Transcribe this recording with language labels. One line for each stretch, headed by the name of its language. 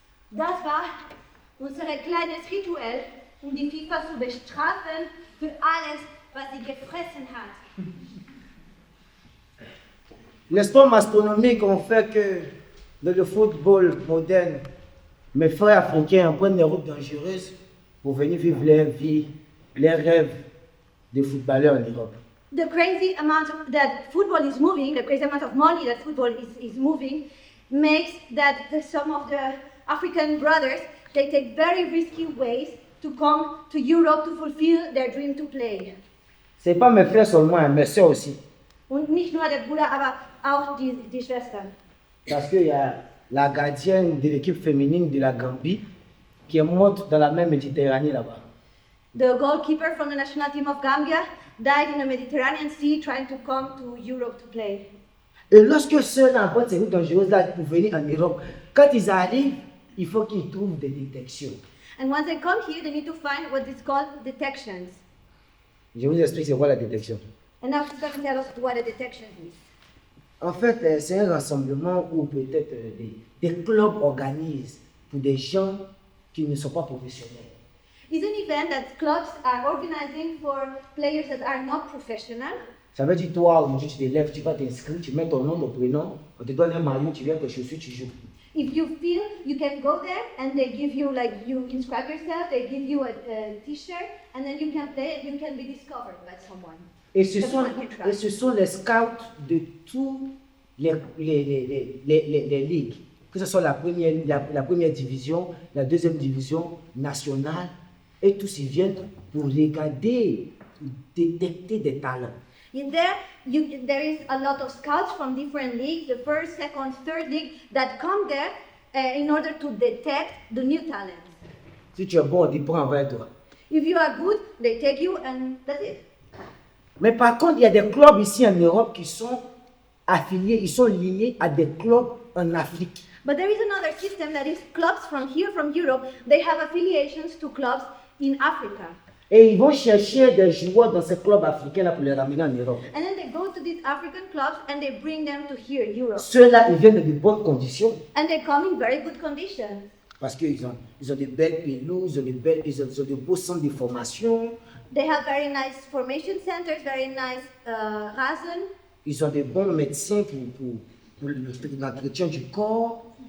German: Das war unser kleines Ritual, um die FIFA zu bestrafen für alles, was sie gefressen hat.
French: Les sports astronomiques ont fait que dans le football moderne, mes frères africains prennent des routes dangereuses pour venir vivre leur vie, leurs rêves de footballeurs en Europe.
English: The crazy amount that football is moving, the crazy amount of money that football is moving, makes that some of the African brothers, they take very risky ways to come to Europe to fulfill their dream to play.
French: C'est pas mes frères seulement, mes soeurs aussi.
German: Und nicht nur der Bruder, aber auch die Schwestern.
French: Parce qu'il y a la gardienne de l'équipe féminine de la Gambie qui est morte dans la mer Méditerranée là-bas.
English: The goalkeeper from the national team of Gambia died in the Mediterranean Sea trying to come to Europe to play.
French: Et lorsque ceux-là empruntent ces routes dangereuses là pour venir en Europe, quand ils arrivent, il faut qu'ils trouvent des détections.
English: And once they come here, they need to find what is called detections.
French: Je vous explique c'est quoi la détection.
English: And now she's going to tell us what a detection is.
French: En fait, c'est un rassemblement où peut-être des clubs organisent pour des gens qui ne sont pas professionnels.
English: It's an event that clubs are organizing for players that are not professional.
French: Ça veut dire toi, aujourd'hui tu te lèves, tu vas t'inscrire, tu mets ton nom, ton prénom, on te donne un maillot, tu viens tes chaussures, tu joues.
English: If you feel, you can go there and they give you, like, you inscribe yourself, they give you a t-shirt, and then you can play and you can be discovered by someone.
French: Et ce sont les scouts de tous les ligues, que ce soit la première division, la deuxième division nationale, et tous ils viennent pour regarder, détecter des talents.
English: In there, there is a lot of scouts from different leagues, the first, second, third league, that come there in order to detect the new talents.
French: Si tu es bon, ils prennent envers toi.
English: If you are good, they take you and that's it.
French: Mais par contre, il y a des clubs ici en Europe qui sont affiliés, ils sont liés à des clubs en Afrique.
English: But there is another system that is clubs from here, from Europe, they have affiliations to clubs in Africa.
French: Et ils vont chercher des joueurs dans ces clubs africains-là pour les ramener en Europe.
English: And then they go to these African clubs and they bring them to here, Europe.
French: Ceux-là, ils viennent de bonnes conditions.
English: And they come in very good conditions.
French: Parce qu'ils ont de belles pelouses, ils ont de beaux centres de formation.
English: They have very nice formation centers, very nice rasen.
French: Ils ont de bons médecins pour l'entretien du corps.